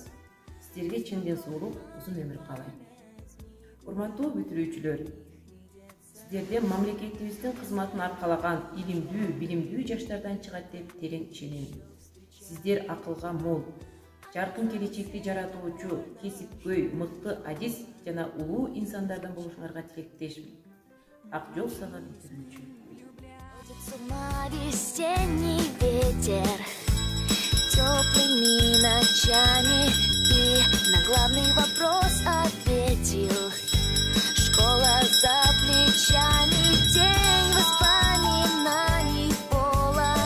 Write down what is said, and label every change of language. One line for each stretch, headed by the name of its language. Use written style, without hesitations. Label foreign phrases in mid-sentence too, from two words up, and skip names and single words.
Kyrgyz: Сиздерге чын ден соолук, узун өмүр каалайм. Урматтуу бүтүрүүчүлөр, сиздерден мамлекетибиздин кызматын аркалаган илимдүү, билимдүү жаштардан чыгат деп терең ишенем. Сиздер акылга мол, жаркын келечекти жаратуучу, кесипкөй, мыкты адис жана улуу инсандардан болушуңарга тилектешмин. Ак жол сага бүтүрүүчү.
Russian: Весенний ветер теплыми ночами ты на главный вопрос ответил. Школа за плечами, день воспоминаний полон.